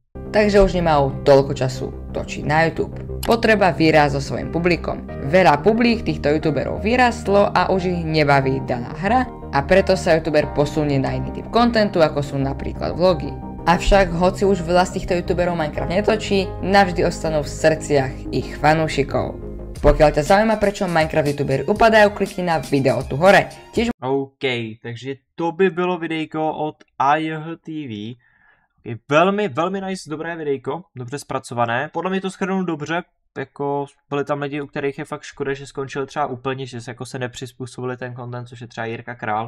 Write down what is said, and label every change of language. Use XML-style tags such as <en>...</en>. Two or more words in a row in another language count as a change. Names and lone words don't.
<sk>Takže už nemajú toľko času točiť na YouTube. Potreba výraz so svojím publikom. Veľa publik týchto youtuberov vyrastlo a už ich nebaví daná hra a preto sa youtuber posunie na iný typ kontentu, ako sú napríklad vlogy. Avšak hoci už veľa z týchto youtuberov Minecraft netočí, navždy ostanú v srdciach ich fanúšikov. Pokiaľ ťa zaujíma, prečo Minecraft youtuberi upadajú, klikni na video tu hore. Tiež...</sk> <cs>OK, takže to by bylo videjko od IHTV. Velmi, velmi nice, dobré videjko, dobře zpracované. Podle mě to shrnul dobře, jako byli tam lidi, u kterých je fakt škoda, že skončili třeba úplně, že se jako se nepřizpůsobili ten content, což je třeba Jirka Král.</cs>